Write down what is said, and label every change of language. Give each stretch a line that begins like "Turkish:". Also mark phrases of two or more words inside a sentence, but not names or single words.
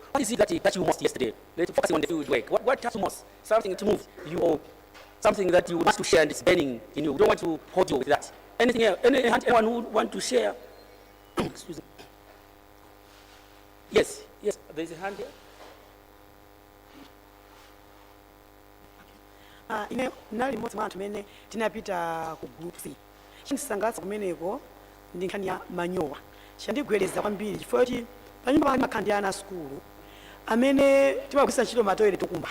English: What is it that you must yesterday? Let's focus on the field work. What has you most? Something to move you, or something that you want to share and it's burning in you. We don't want to hold you with that. Anything else? Anyone who want to share? Excuse me. Yes, there's a hand here.
Nyanja: Ine nali mmodzi mwa anthu amene tinapita ku group C. Chindisangalatsa kumeneko ndi nkhani ya manyowa. Chandigwedeza kwambiri chifukwa kuti panyumba pali makhandi ana asukulu amene timagwisa ntchito matoilet okumba.